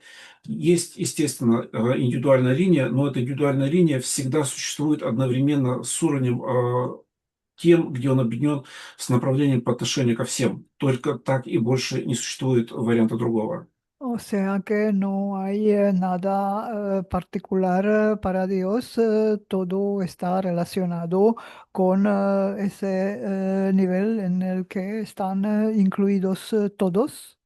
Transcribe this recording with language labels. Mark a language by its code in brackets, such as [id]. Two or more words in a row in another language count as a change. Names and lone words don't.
[ru] Есть, естественно, индивидуальная линия, но эта индивидуальная линия всегда существует одновременно с уровнем тем, где он объединен с направлением по отношению ко всем. Только так и больше не существует варианта другого. [es] O sea que no hay nada particular para Dios, todo está relacionado con ese nivel en el que están incluidos todos.